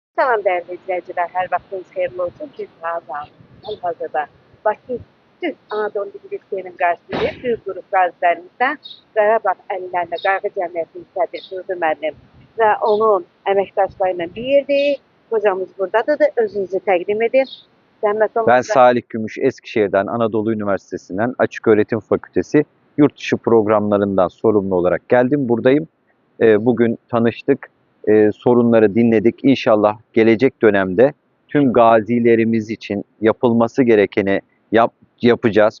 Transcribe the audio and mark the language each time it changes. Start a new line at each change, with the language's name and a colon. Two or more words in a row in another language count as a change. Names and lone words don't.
Azerbaijani: Salam
Turkish: değerli izleyiciler,
Azerbaijani: her vaxtınız xeyirli olsun. Biz hal-hazırda Bakı Türk Anadolu Liseyi'nin qarşısındayız. Büyük qrup qazilərimizdən Qarabağ əllərində Qayğı Cəmiyyətinin sədri Durdu müəllim və onun əməkdaşları ilə bir yerdeyiz. Hocamız buradadır. Özünüzü təqdim edin.
Turkish: Ben Salih Gümüş, Eskişehir'den Anadolu Üniversitesi'nden Açık Öğretim Fakültesi yurt dışı programlarından sorumlu olarak geldim. Buradayım. Bugün tanıştık, sorunları dinledik. İnşallah gelecek dönemde tüm gazilerimiz için yapılması gerekeni yapacağız.